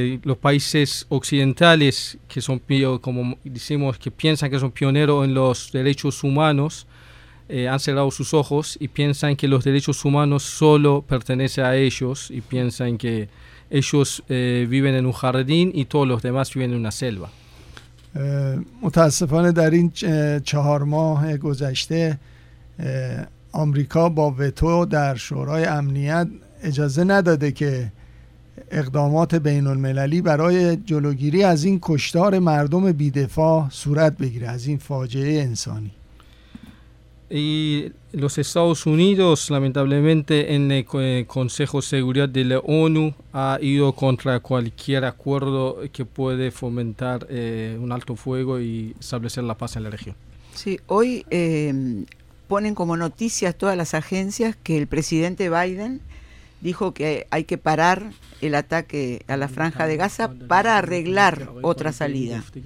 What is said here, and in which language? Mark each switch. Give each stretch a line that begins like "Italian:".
Spanish: Los países occidentales, que son, como decimos, que piensan que son pioneros en los derechos humanos, han cerrado sus ojos y piensan que los derechos humanos solo pertenecen a ellos y piensan que ellos viven en un jardín y todos los demás viven en una selva.
Persian: متاسفانه در این چهار ماه گذشته آمریکا با وتو در شورای امنیت اجازه نداده که اقدامات بین المللی برای جلوگیری از این کشتار مردم بیدفاع صورت بگیره از این فاجعه انسانی.
Spanish: Y los Estados Unidos, lamentablemente, en el Consejo de Seguridad de la ONU, ha ido contra cualquier acuerdo que puede fomentar un alto fuego y establecer la paz en la región. Sí, hoy ponen como noticias todas las agencias que el presidente Biden dijo que hay que parar el ataque a la franja de Gaza para arreglar otra salida.